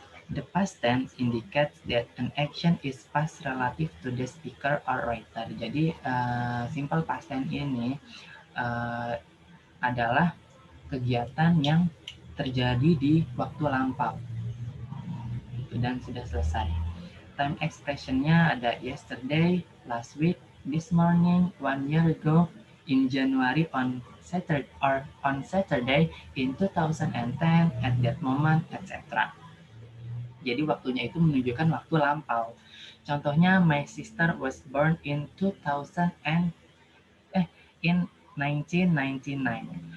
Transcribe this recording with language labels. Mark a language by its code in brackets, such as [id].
[en] The past tense indicates that an action is past relative to the speaker or writer. [id] Jadi simple past tense ini adalah kegiatan yang terjadi di waktu lampau dan sudah selesai. [en] Time expressionnya ada yesterday, last week, this morning, 1 year ago, in January, on Saturday, in 2010, at that moment, etc. [id] Jadi waktunya itu menunjukkan waktu lampau. [en] Contohnya, my sister was born in 1999.